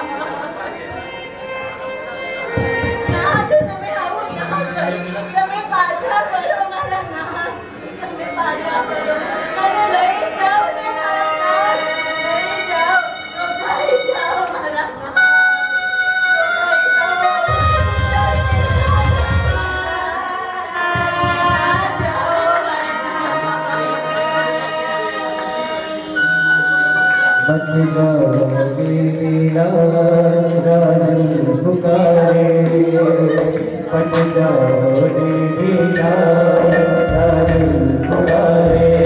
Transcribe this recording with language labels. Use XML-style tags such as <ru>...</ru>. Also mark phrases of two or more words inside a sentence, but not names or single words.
<gu>નાથ, તમે આવું ના કરો. તમે પાછા ફરો મારા નાથ. તમે પાછા ફરો. મને લઈ જાઓ ને મારા નાથ. લઈ જાઓ. રોકાઈ જાઓ મારા નાથ.</gu> <hi>मत जाओ लीला राजन पुकारे मत जाओ लीला राजन पुकारे</hi>